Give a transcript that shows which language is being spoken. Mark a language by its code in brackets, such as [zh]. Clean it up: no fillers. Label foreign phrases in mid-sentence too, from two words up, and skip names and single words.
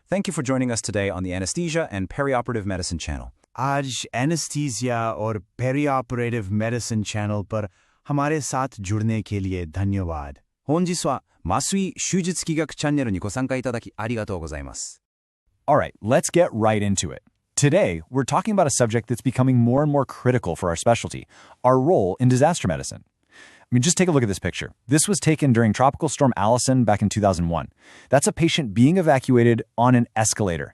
[en] Thank you for joining us today on the Anesthesia and Perioperative Medicine channel. [hi] आज एनेस्थीसिया और पेरिऑपरेटिव मेडिसिन चैनल पर हमारे साथ जुड़ने के लिए धन्यवाद. [ja] 本日は麻酔手術器学チャンネルにご参加いただきありがとうございます。 [en] Alright, let's get right into it. Today, we're talking about a subject that's becoming more and more critical for our specialty, our role in disaster medicine. I mean, just take a look at this picture. This was taken during Tropical Storm Allison back in 2001. That's a patient being evacuated on an escalator.